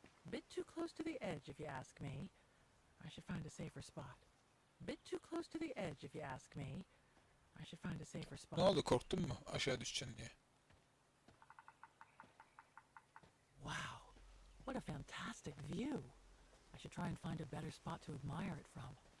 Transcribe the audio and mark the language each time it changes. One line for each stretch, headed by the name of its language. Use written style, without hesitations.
English: Bit too close to the edge, if you ask me. I should find a safer spot. Bit too close to the edge, if you ask me. I should find a safer spot.
Turkish: Ne oldu, korktun mu aşağı düşeceksin diye?
English: Wow, what a fantastic view. I should try and find a better spot to admire it from.